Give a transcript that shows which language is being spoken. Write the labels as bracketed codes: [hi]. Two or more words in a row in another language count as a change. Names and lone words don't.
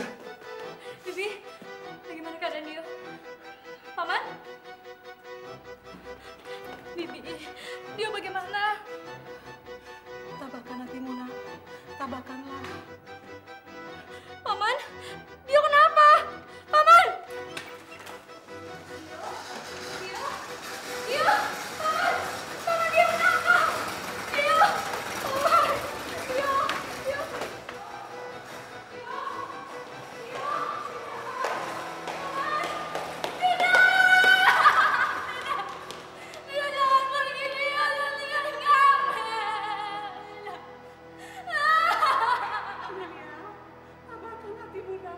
[id] Bibi, bagaimana keadaan Dio? Paman? Bibi, Dio bagaimana? Tabahkan hatimu, nak. Tabahkanlah. Paman? Dio kenapa? Paman! Dio? Dio? Paman! Paman, Dio kenapa? Dio! Paman! Dio! Dio! Dio jangan pergi, Dio! Jangan tinggalin kami! Amelia, tabahkan hatimu, nak.